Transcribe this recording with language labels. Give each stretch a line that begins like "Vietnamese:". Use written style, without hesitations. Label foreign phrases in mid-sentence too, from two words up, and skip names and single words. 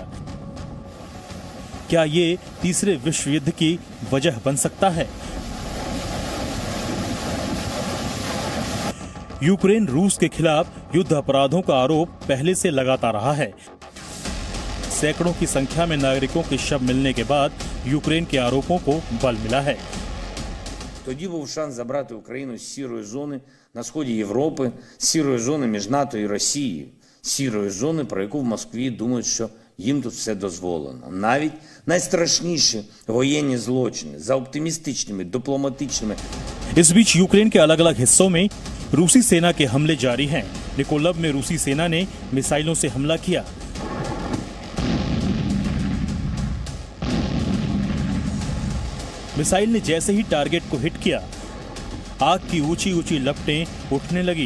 Hindi: क्या ये तीसरे विश्व युद्ध की वजह बन सकता है? यूक्रेन रूस के खिलाफ युद्ध अपराधों का आरोप पहले से लगाता रहा है। सैकड़ों की संख्या में नागरिकों के शव मिलने के बाद यूक्रेन के आरोपों को बल मिला है।
Ukrainian: Тоді був шанс забрати Україну з сірої зони на сході Європи, з сірої зони між НАТО і Росією, з сірої зони, про яку в Москві думають, що їм тут все дозволено. Навіть найстрашніші воєнні злочини за оптимістичними, дипломатичними.
Hindi: इस बीच यूक्रेन के अलग अलग हिस्सों में रूसी सेना के हमले जारी हैं। निकोलव में रूसी सेना ने मिसाइलों से हमला किया। मिसाइल ने जैसे ही टारगेट को हिट किया, आग की ऊंची ऊंची लपटें उठने लगी।